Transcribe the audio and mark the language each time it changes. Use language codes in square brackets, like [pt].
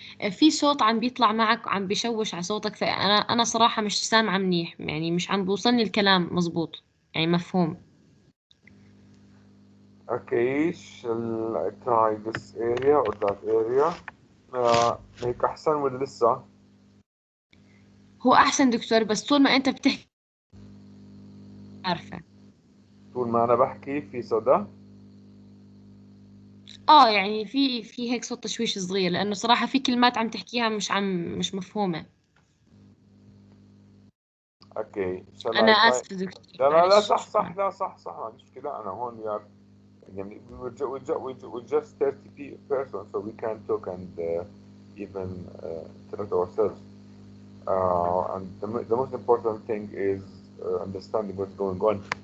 [ar] في صوت عم بيطلع معك وعم بيشوش على صوتك، فأنا صراحة مش سامعة منيح، يعني مش عم بوصلني الكلام مزبوط، يعني مفهوم. [en] Okay, shall I try this area or that area? [ar] هيك أحسن ولا لسه؟ هو أحسن دكتور، بس طول ما أنت بتحكي عارفة. طول ما أنا بحكي في صدى؟ يعني في هيك صوت تشويش صغير، لأنه صراحة في كلمات عم تحكيها مش مفهومة. [en] Okay, shall [ar] أنا [en] I try? [ar] آسفة دكتور. لا صح لا صح ما عنديش مشكلة. أنا هون يعني [en] we're just 30 persons, so we can talk and even interact ourselves. And the most important thing is understanding what's going on.